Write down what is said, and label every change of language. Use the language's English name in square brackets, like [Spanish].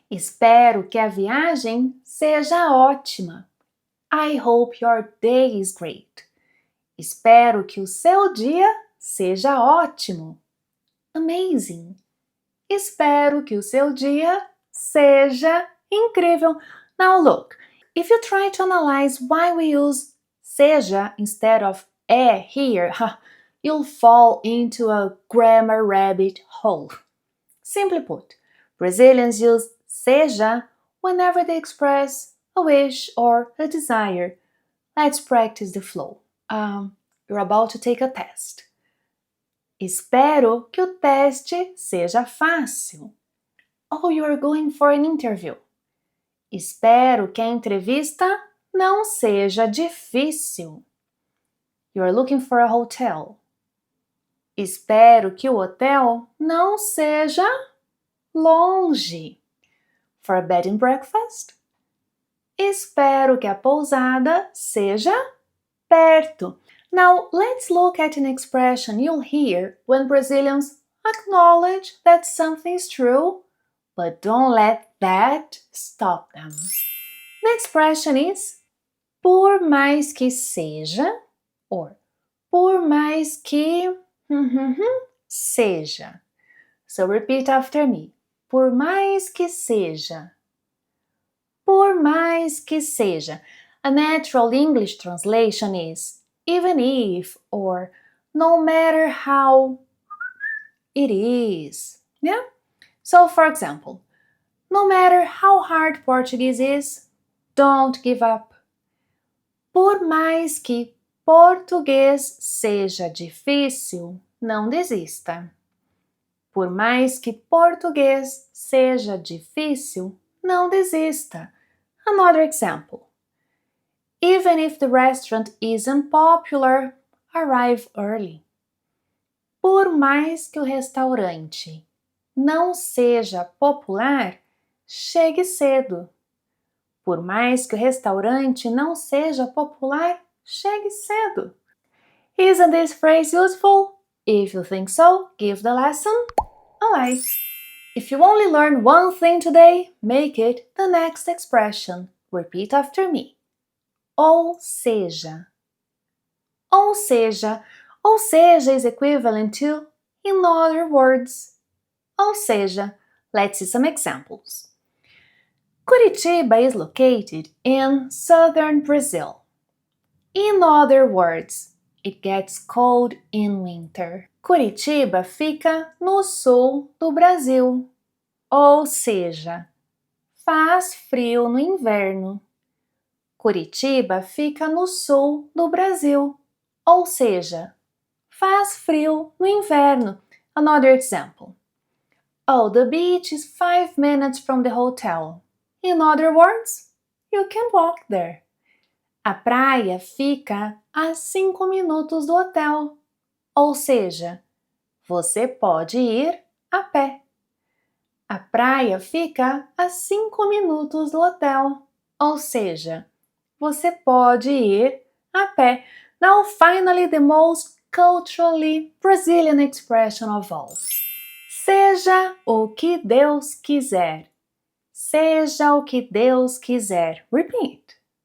[Portuguese] Espero que a viagem seja ótima. [English] I hope your day is great. [Portuguese] Espero que o seu dia seja ótimo. [English] Amazing! [Portuguese] Espero que o seu dia seja incrível. [English] Now look, if you try to analyze why we use seja instead of here, you'll fall into a grammar rabbit hole. Simply put, Brazilians use seja whenever they express a wish or a desire. Let's practice the flow. You're about to take a test. [Portuguese] Espero que o teste seja fácil. [English] Oh, you are going for an interview. [Portuguese] Espero que a entrevista não seja difícil. [English] You are looking for a hotel. [Portuguese] Espero que o hotel não seja longe. [English] For a bed and breakfast. [Portuguese] Espero que a pousada seja perto. [English] Now, let's look at an expression you'll hear when Brazilians acknowledge that something is true, but don't let that stop them. The expression is [Portuguese] por mais que seja, [English] or por mais que seja. So repeat after me. [Portuguese] Por mais que seja. Por mais que seja. [English] A natural English translation is even if, or no matter how it is. Yeah? So, for example, no matter how hard Portuguese is, don't give up. [Portuguese] Por mais que português seja difícil, não desista. Por mais que português seja difícil, não desista. [English] Another example. Even if the restaurant isn't popular, arrive early. Por mais que o restaurante não seja popular, chegue cedo. Por mais que o restaurante não seja popular, chegue cedo. Isn't this phrase useful? If you think so, give the lesson a like. If you only learn one thing today, make it the next expression. Repeat after me. [Portuguese] Ou seja. Ou seja. [English] Ou seja is equivalent to in other words. [Portuguese] Ou seja, [English] let's see some examples. Curitiba is located in southern Brazil. In other words, it gets cold in winter. [Portuguese] Curitiba fica no sul do Brasil. Ou seja, faz frio no inverno. Curitiba fica no sul do Brasil. Ou seja, faz frio no inverno. [English] Another example. Oh, the beach is 5 minutes from the hotel. In other words, you can walk there. [Portuguese] A praia fica a 5 minutos do hotel. Ou seja, você pode ir a pé. A praia fica a 5 minutos do hotel. Ou seja, você pode ir a pé. [English] Now, finally, the most culturally Brazilian expression of all. [Portuguese] Seja o que Deus quiser. Seja o que Deus quiser. Repeat.